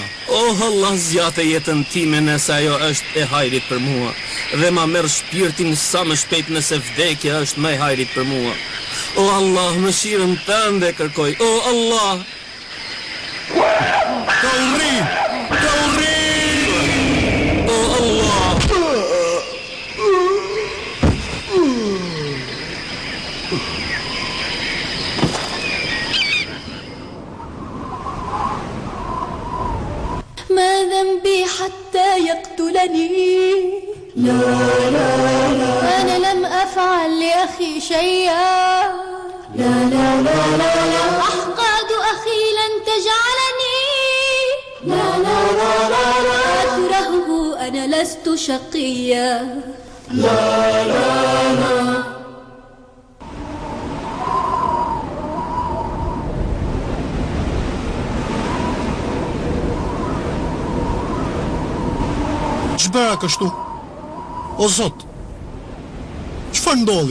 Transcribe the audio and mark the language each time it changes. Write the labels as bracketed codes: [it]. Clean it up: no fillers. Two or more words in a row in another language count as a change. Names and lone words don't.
[sq] Oh, Allah zgjate jetën time nëse ajo është e hajrit për mua, dhe ma merr shpirtin sa më shpejt nëse vdekja është më e hajrit për mua. O Allah, mëshirën tënde kërkoj. O Allah. Të urri! Të urri! O Allah. [ar] ما ذنبي حتى يقتلني لا لا لا أنا لم أفعل لأخي شيئا لا لا لا لا لا أحقاد أخي لن تجعلني لا لا لا لا لا أكرهه أنا لست شقيا لا لا لا [sq] Ç'bëra kështu? O Zot, çfarë ndodhi?